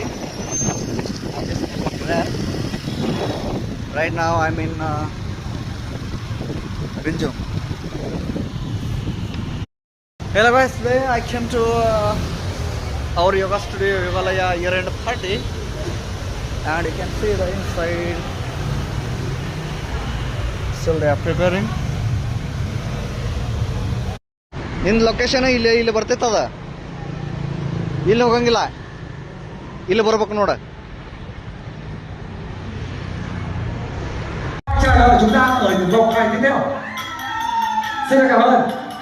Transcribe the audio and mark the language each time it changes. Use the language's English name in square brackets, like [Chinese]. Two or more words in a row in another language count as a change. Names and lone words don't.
[English] I'm just there. Right now I'm in Rinjum. Hello guys, today I came to our yoga studio, Yogalaya year-end party, and you can see the inside. Still they are preparing. [Kannada] ನಿನ್ನ ಲೊಕೇಶನ್ ಇಲ್ಲಿ ಬರ್ತೈತದ, ಇಲ್ಲಿ ಹೋಗಂಗಿಲ್ಲ, ಇಲ್ಲಿ ಬರ್ಬೇಕು ನೋಡ. [Vietnamese] Chờ đợi chúng ta ở những vòng hai tiếp theo. Xin cảm ơn.